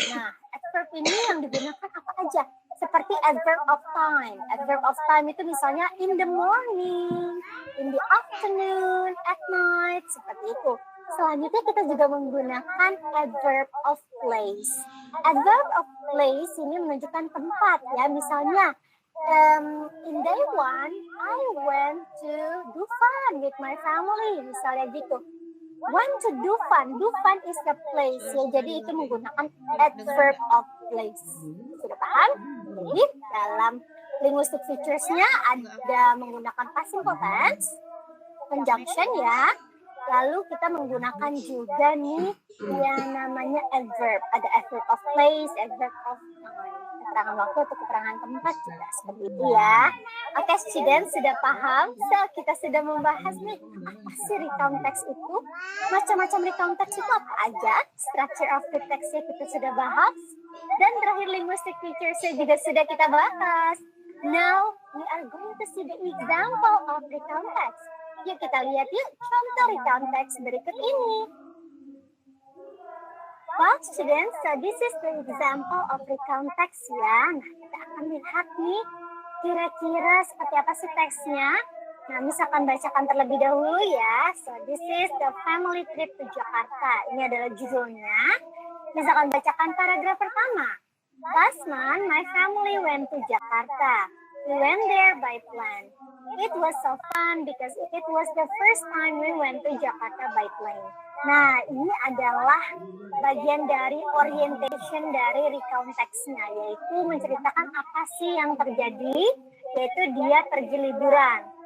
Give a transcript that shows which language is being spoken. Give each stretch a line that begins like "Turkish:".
Indonesian: Nah, adverb ini yang digunakan apa aja? Seperti adverb of time.
English: Adverb of time
Indonesian: itu misalnya
English: in the morning, in the afternoon, at night,
Indonesian: seperti itu. Selanjutnya kita juga menggunakan adverb of place. Adverb of place ini menunjukkan tempat ya. Misalnya,
English: in day 1, I went to Dufan with my family.
Indonesian: Misalnya gitu.
English: Went to Dufan. Dufan is the place ya.
Indonesian: Jadi itu menggunakan adverb of place. Sudah paham? Jadi dalam linguistic features-nya ada menggunakan past simple tense, conjunction ya. Lalu kita menggunakan juga nih yang namanya adverb. Ada adverb of place, adverb of time. Keterangan waktu atau keterangan tempat juga seperti itu ya. Oke, students sudah paham?
English: So,
Indonesian: kita sudah membahas nih apa sih recount text itu? Macam-macam recount text itu apa aja?
English: Structure of the text-nya
Indonesian: kita sudah bahas. Dan terakhir linguistic features-nya juga sudah kita bahas.
English: Now, we are going to see the example of recount text.
Indonesian: Yuk kita lihat yuk contoh recount text berikut ini.
English: Well, students, so this is the example of recount text ya.
Indonesian: Nah, kita akan lihat nih kira-kira seperti apa sih teksnya. Nah, misalkan bacakan terlebih dahulu ya.
English: So, this is the family trip to Jakarta.
Indonesian: Ini adalah judulnya. Misalkan bacakan paragraf pertama.
English: Last month, my family went to Jakarta. We went there by plane. It was so fun because it was the first time we went to Jakarta by plane.
Indonesian: Nah, ini adalah bagian dari orientation dari recount text-nya, yaitu menceritakan apa sih yang terjadi, yaitu dia pergi liburan.